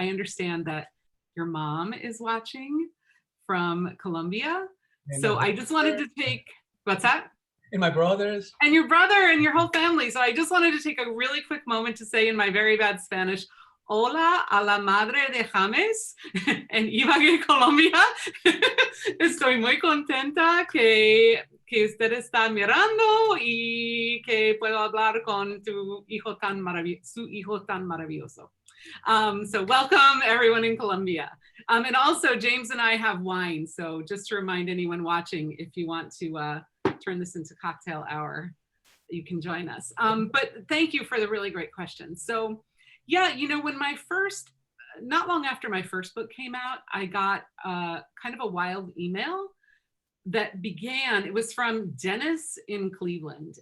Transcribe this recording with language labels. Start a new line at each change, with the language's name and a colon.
English: I understand that your mom is watching from Colombia. So I just wanted to take, what's that? And my brothers. And your brother and your whole family. So I just wanted to take a really quick moment to say in my very bad Spanish,
Spanish: hola a la madre de James en Ibagué, Colombia. Estoy muy contenta que usted está mirando y que puedo hablar con su hijo tan maravilloso.
English: So welcome everyone in Colombia. And also James and I have wine. So just to remind anyone watching, if you want to turn this into cocktail hour, you can join us. But thank you for the really great question. So yeah, when not long after my first book came out, I got kind of a wild email that began, it was from Dennis in Cleveland.